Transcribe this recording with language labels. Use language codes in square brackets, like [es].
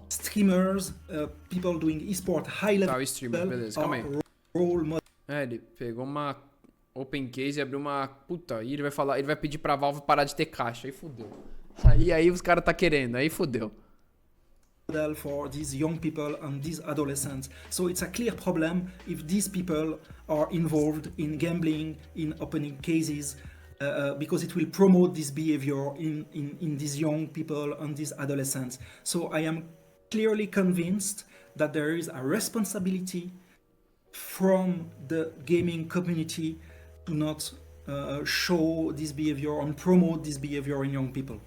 [en] Streamers, people doing esport high level. [pt] Tá, o streamer, beleza, calma aí. [en] Role model. [pt] Ele pegou uma open case e abriu uma... Puta, aí ele vai pedir pra Valve parar de ter caixa, aí fudeu. Aí os caras tá querendo, aí fudeu. [en] For these young people and these adolescents. So it's a clear problem if these people are involved in gambling, in opening cases, because it will promote this behavior in these young people and these adolescents. So I am clearly convinced that there is a responsibility from the gaming community to not show this behavior and promote this behavior in young people.